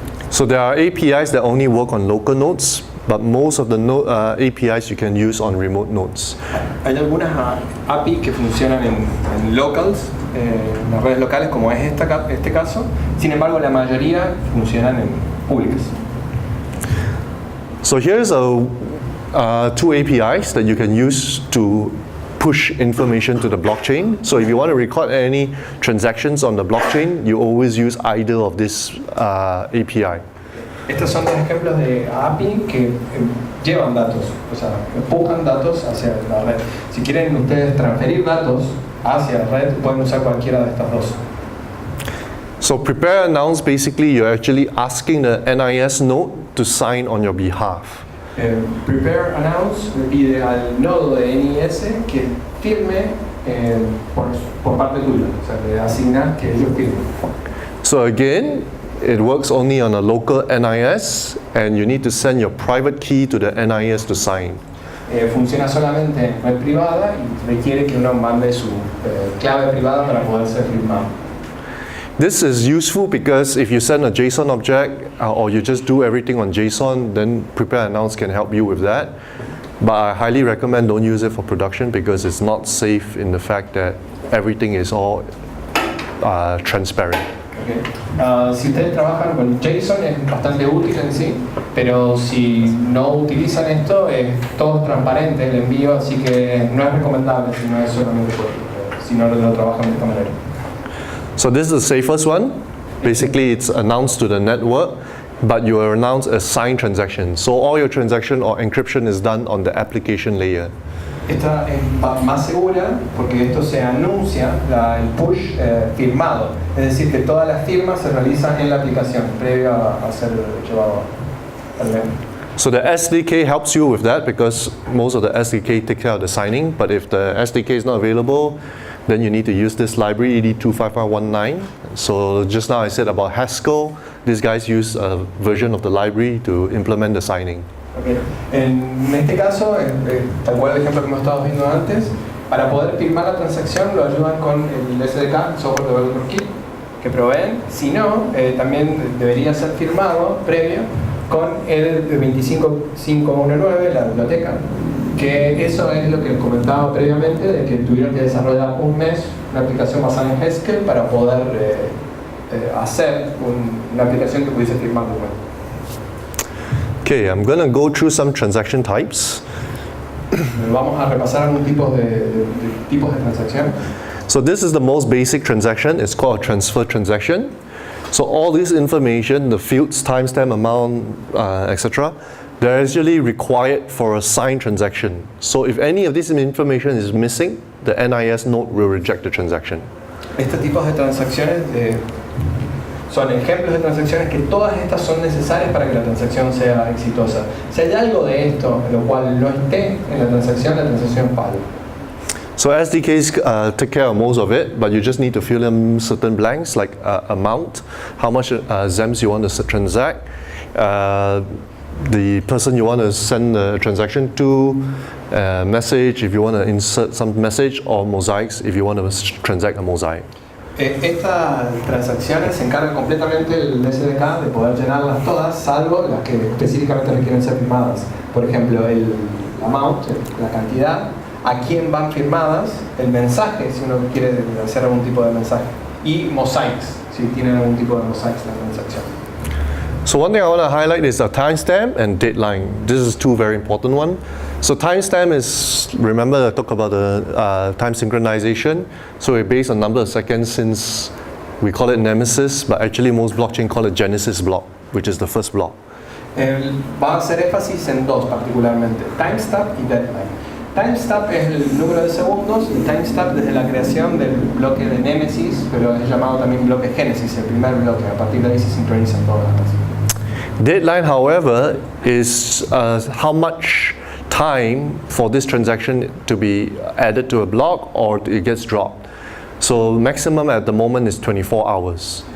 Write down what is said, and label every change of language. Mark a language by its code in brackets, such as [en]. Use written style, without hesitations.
[en] So there are APIs that only work on local nodes, but most of the APIs you can use on remote nodes. [es] Hay algunas API que funcionan en locals, en las redes locales, como es este caso. Sin embargo, la mayoría funcionan en públicas. [en] So here's two APIs that you can use to push information to the blockchain. So if you want to record any transactions on the blockchain, you always use either of this API. [es] Estos son dos ejemplos de API que llevan datos, o sea, empujan datos hacia la red. Si quieren ustedes transferir datos hacia la red, pueden usar cualquiera de estas dos. [en] So prepare announce, basically you're actually asking the NIS node to sign on your behalf. [es] Prepare announce le pide al nodo de NIS que firme por parte tuya, o sea, le asignas que ellos firmen. [en] So again, it works only on a local NIS, and you need to send your private key to the NIS to sign. [es] Funciona solamente en red privada y requiere que uno mande su clave privada para poder ser firmado. [en] This is useful because if you send a JSON object or you just do everything on JSON, then prepare announce can help you with that. But I highly recommend don't use it for production because it's not safe in the fact that everything is all transparent. Okay. [es] Si ustedes trabajan con JSON es bastante útil en sí, pero si no utilizan esto es todo transparente el envío, así que no es recomendable si no es solamente si no lo trabajan de esta manera. [en] So this is the safest one. Basically it's announced to the network, but you announce a signed transaction. So all your transaction or encryption is done on the application layer. [es] Esta es más segura porque esto se anuncia, el push firmado. Es decir, que todas las firmas se realizan en la aplicación previo a ser llevado al mail. [en] So the SDK helps you with that because most of the SDK take care of the signing, but if the SDK is not available, then you need to use this library, ED25519. So just now I said about Haskell, these guys use a version of the library to implement the signing. Okay. [es] En este caso, tal cual el ejemplo que hemos estado viendo antes, para poder firmar la transacción lo ayudan con el SDK, Software Developer Kit, que proveen. Si no, también debería ser firmado previo con el 25519, la biblioteca, que eso es lo que comentaba previamente, de que tuvieron que desarrollar un mes una aplicación basada en Haskell para poder hacer una aplicación que pudiese firmar documentos. [en] Okay, I'm going to go through some transaction types. [es] Vamos a repasar algún tipo de tipos de transacción. [en] So this is the most basic transaction. It's called a transfer transaction. So all this information, the fields, timestamp, amount, etc., they're actually required for a signed transaction. So if any of this information is missing, the NIS node will reject the transaction. [es] Estos tipos de transacciones son ejemplos de transacciones que todas estas son necesarias para que la transacción sea exitosa. Si hay algo de esto en lo cual no esté en la transacción falla. [en] So SDKs take care of most of it, but you just need to fill in certain blanks like amount, how much ZEMs you want to transact, the person you want to send the transaction to, message if you want to insert some message, or mosaics if you want to transact a mosaic. [es] Estas transacciones se encargan completamente el SDK de poder llenarlas todas, salvo las que específicamente requieren ser firmadas. Por ejemplo, el amount, la cantidad, a quién van firmadas, el mensaje, si uno quiere hacer algún tipo de mensaje, y mosaics, si tienen algún tipo de mosaics en la transacción. [en] So one thing I want to highlight is a timestamp and deadline. This is two very important ones. So timestamp is, remember I talked about the time synchronization. So we're based on number of seconds since we call it Nemesis, but actually most blockchain call it Genesis block, which is the first block. [es] Va a hacer énfasis en dos particularmente, timestamp y deadline. Timestamp es el número de segundos y timestamp desde la creación del bloque de Nemesis, pero es llamado también bloque Génesis, el primer bloque. A partir de ahí se sincronizan todas las cosas. [en] Deadline, however, is how much time for this transaction to be added to a block or it gets dropped. So maximum at the moment is 24 hours.